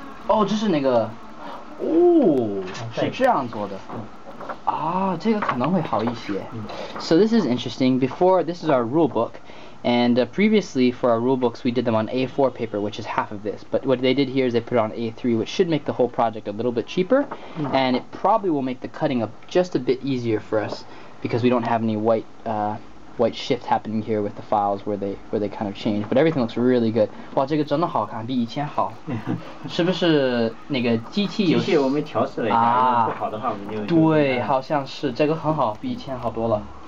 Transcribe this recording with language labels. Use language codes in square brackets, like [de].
[zh] 哦，这是那个，哦，是这样做的。这个可能会好一些。 [en] So this is interesting. Before, this is our rule book, and previously for our rule books we did them on A4 paper, which is half of this. But what they did here is they put it on A3, which should make the whole project a little bit cheaper, and it probably will make the cutting up just a bit easier for us because we don't have any white shift happening here with the files where they kind of change. But everything looks really good. [zh] 哇，这个真的好看，比以前好。是不是那个机器我们调试了一下，不好的话我们就对，好像是这个很好，比以前好多了。